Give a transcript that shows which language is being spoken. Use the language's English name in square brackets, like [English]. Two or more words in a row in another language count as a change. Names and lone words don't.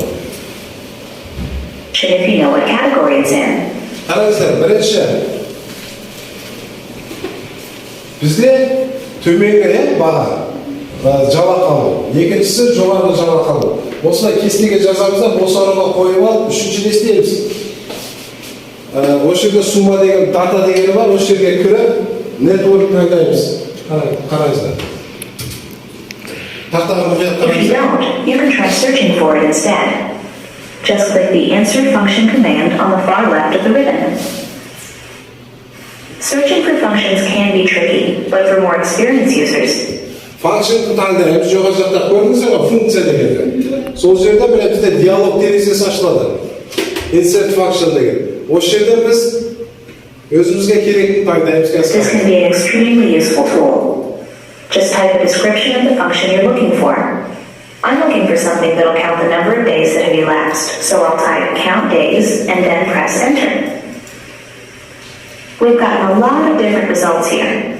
[English] Should if you know what category it's in. [Kazakh] Қараңыздар, бірінші бізде төменгі баға жалақы алу, екіншісі жоғарғы жалақы алу. Осылай кестеге жазамыз да босануға қойып алып, үшінші не істейміз? Осы жерде сумма деген дата дегені бар, осы жерге кіріп нетворк таңдаймыз. Қараңыздар. [English] If you don't, you can try searching for it instead. Just click the Insert Function command on the far left of the ribbon. Searching for functions can be tricky, but for more experienced users, [Kazakh] Function таңдаймыз, жоғары жақта көрдіңіздер ғой, функция дегенде. Сол жерде міне бізде диалог терезесі ашылады. [English] Insert function [Kazakh] деген. Осы жерде біз өзімізге керектіні таңдаймыз. [English] this can be an extremely useful tool. Just type a description of the function you're looking for. I'm looking for something that'll count the number of days that have elapsed, so I'll type count days and then press enter. We've got a lot of different results here.